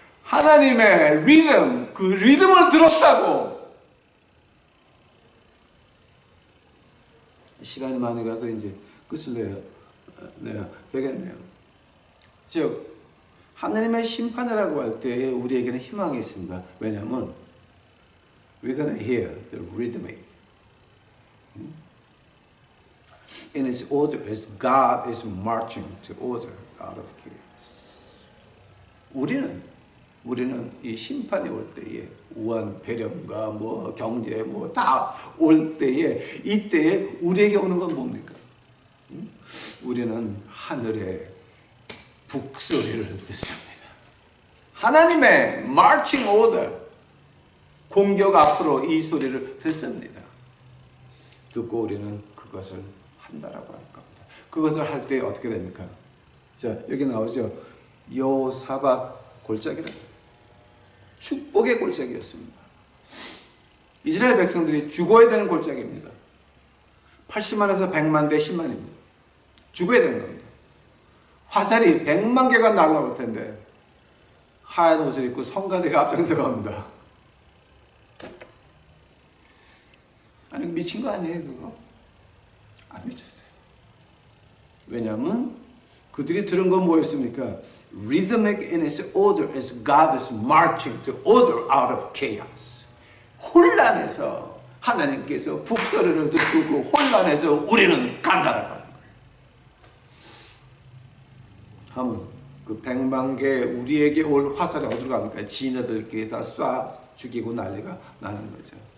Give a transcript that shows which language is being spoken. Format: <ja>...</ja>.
<ko>하나님의 리듬, 그 리듬을 들었다고. 시간이 많이 가서 이제 끝을 내야 되겠네요. 즉 하나님의 심판이라고 할 때 우리에게는 희망이 있습니다. 왜냐하면</ko> <en>we're gonna hear the rhythmic in His order as God is marching to order out of chaos.</en> <ko>우리는 이 심판이 올 때에 우한 배령과 뭐 경제 뭐 다 올 때에 이때에 우리에게 오는 건 뭡니까? 우리는 하늘의 북소리를 듣습니다. 하나님의 marching order, 공격 앞으로 이 소리를 듣습니다. 듣고 우리는 그것을 한다라고 할 겁니다. 그것을 할 때 어떻게 됩니까? 자, 여기 나오죠. 여호사밧 골짜기라. 축복의 골짜기였습니다. 이스라엘 백성들이 죽어야 되는 골짜기입니다. 80만에서 100만 대 10만입니다. 죽어야 되는 겁니다. 화살이 100만 개가 날아올 텐데 하얀 옷을 입고 성가대가 앞장서 갑니다. 아니 미친 거 아니에요 그거? 안 미쳤어요. 왜냐하면 그들이 들은 건 뭐였습니까?</ko> <en>Rhythmic in its order as God is marching to order out of chaos.</en> <ko>혼란에서 하나님께서 북소리를 듣고 그 혼란에서 우리는 간다라고 하는 거예요. 하면 그 100만 개 우리에게 올 화살이 어디로 갑니까? 지네들끼리 다 쏴 죽이고 난리가 나는 거죠.</ko>